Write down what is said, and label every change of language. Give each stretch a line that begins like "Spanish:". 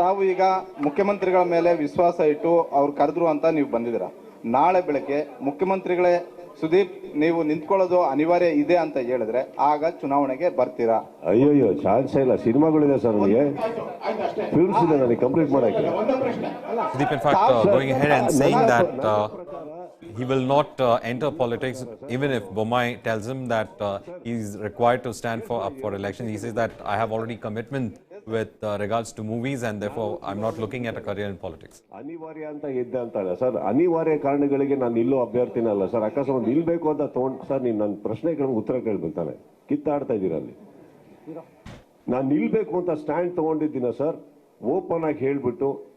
Kannada: ತಾವು ಈಗ ಮುಖ್ಯಮಂತ್ರಿಗಳ ಮೇಲೆ ವಿಶ್ವಾಸ ಇಟ್ಟು ಅವ್ರು ಕರೆದ್ರು ಅಂತ ನೀವು ಬಂದಿದ್ದೀರಾ. ನಾಳೆ ಬೆಳಗ್ಗೆ ಮುಖ್ಯಮಂತ್ರಿಗಳೇ ಸುದೀಪ್ ನೀವು ನಿಂತ್ಕೊಳ್ಳೋದು ಅನಿವಾರ್ಯ ಇದೆ ಅಂತ ಹೇಳಿದ್ರೆ ಆಗ ಚುನಾವಣೆಗೆ ಬರ್ತೀರಾ? ಅಯ್ಯೋ ಚಾನ್ಸ್ ಇಲ್ಲ. ಸಿನಿಮಾಗಳಿದೆ ಸರ್, ನನಗೆ ಫಿಲ್ಮ್ಸ್ ಇದೆ, ನನಗೆ ಕಂಪ್ಲೀಟ್ ಮಾಡಕ್ಕೆ.
English: Sudeep, in fact, going ahead and saying that he will not enter politics, even if Bommai tells him that he's required to stand up for election. He says that I have already commitment with regards to movies, and therefore I'm not looking at a career in politics.
Kannada: ಅನಿವಾರ್ಯ ಅಂತ ಇದ್ದೆ ಅಂತಲ್ಲ sir. ಅನಿವಾರ್ಯ ಕಾರಣಗಳಿಗೆ ನಾನು ನಿಲ್ಲೋ ಅಭ್ಯರ್ಥಿನಲ್ಲ sir. ಅಕಸ್ಮಾತ್ ನಿಲ್ಬೇಕು ಅಂತ sir, ನೀನು ನನ್ನ ಪ್ರಶ್ನೆಗಳಿಗೆ ಉತ್ತರ ಕೇಳ್ಬೇಕಾನೆ ಕಿತ್ತಾಡ್ತಾ ಇದ್ದೀರ ಅಲ್ಲಿ. ನಾನು ನಿಲ್ಬೇಕು ಅಂತ ಸ್ಟ್ಯಾಂಡ್ ತಗೊಂಡಿದ್ದೀನ ಸರ್, ಓಪನ್ ಆಗಿ ಹೇಳ್ಬಿಟ್ಟು.